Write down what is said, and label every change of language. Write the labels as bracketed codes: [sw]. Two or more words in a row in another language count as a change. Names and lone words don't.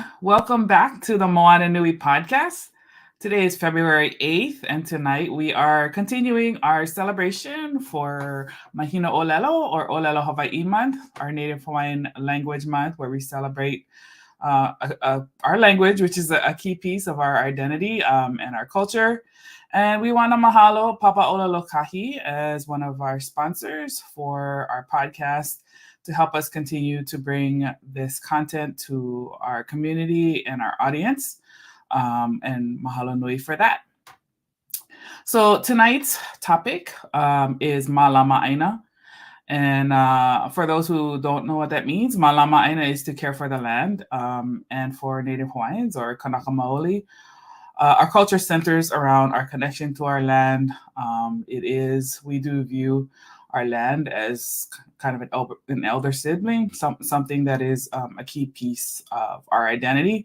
[en] Welcome back to the Moana Nui Podcast. Today is February 8th, and tonight we are continuing our celebration for [haw] Mahina ʻŌlelo, [en] or [haw] Ōlelo Hawaii [en] Month, our Native Hawaiian language month, where we celebrate our language, which is a key piece of our identity and our culture. And we want to mahalo Papa Lōkahi as one of our sponsors for our podcast to help us continue to bring this content to our community and our audience. And [haw] mahalo nui [en] for that. So tonight's topic is [haw] Mālama ʻāina. [en] And for those who don't know what that means, [haw] Mālama ʻāina [en] is to care for the land. And for Native Hawaiians or [haw] Kanaka Maoli, [en] our culture centers around our connection to our land. We do view our land as kind of an elder sibling, something that is a key piece of our identity.